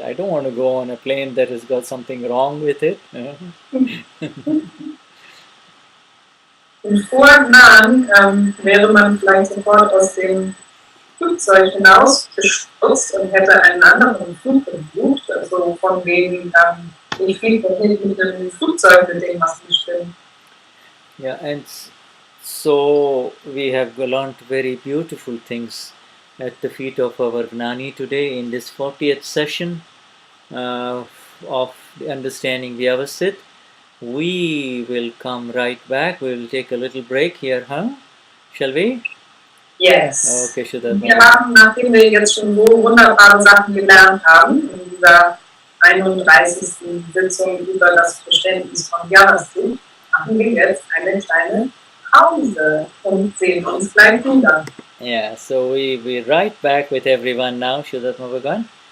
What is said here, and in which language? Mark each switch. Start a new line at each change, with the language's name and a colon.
English: I don't want to go on a plane that has got something wrong with it.
German: Und vor Gnan wäre man vielleicht sofort aus dem Flugzeug hinausgestürzt und hätte einen anderen Flug gebucht. Also von wegen, ich fliege nicht mit dem Flugzeug, mit dem was nicht stimmt.
English: Yeah, and so we have learned very beautiful things at the feet of our Gnani today in this 40th session of understanding Vyavasthit. We will come right back. We will take a little break here, huh? Shall we? Yes. Okay, Shuddha.
German: Wir haben, nachdem wir jetzt schon so wunderbare Sachen gelernt haben, in dieser 31. Sitzung über das Verständnis von Vyavasthit, machen wir jetzt eine kleine Pause und sehen uns gleich wieder.
English: Yeah, so we're right back with everyone now, Shuddha Bhagavan.